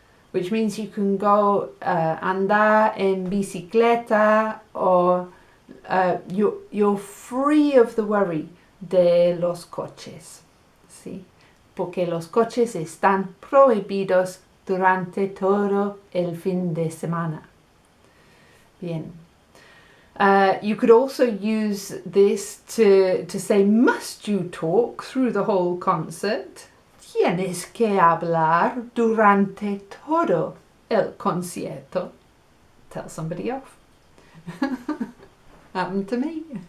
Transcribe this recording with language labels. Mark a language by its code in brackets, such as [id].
[en] Which means you can go [es] andar en bicicleta [en] or you're free of the worry [es] de los coches. ¿Sí? Porque los coches están prohibidos durante todo el fin de semana. Bien. [en] You could also use this to say, must you talk through the whole concert? [es] Tienes que hablar durante todo el concierto. [en] Tell somebody off. Happened to me.